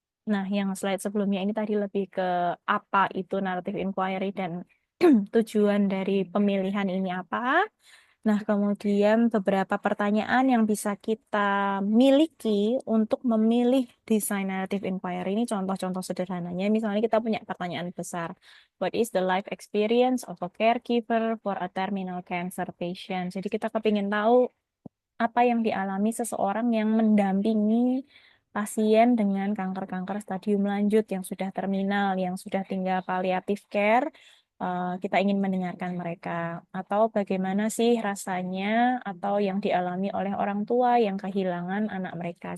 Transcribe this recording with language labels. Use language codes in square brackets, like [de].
[id] Nah, yang slide sebelumnya ini tadi lebih ke apa itu narrative inquiry dan tujuan dari pemilihan ini apa. Nah, kemudian beberapa pertanyaan yang bisa kita miliki untuk memilih desain narrative inquiry ini contoh-contoh sederhananya. Misalnya kita punya pertanyaan besar. [en] What is the life experience of a caregiver for a terminal cancer patient? [id] Jadi kita kepingin tahu apa yang dialami seseorang yang mendampingi pasien dengan kanker-kanker stadium lanjut yang sudah terminal, yang sudah tinggal palliative care. Kita ingin mendengarkan mereka, atau bagaimana sih rasanya, atau yang dialami oleh orang tua yang kehilangan anak mereka.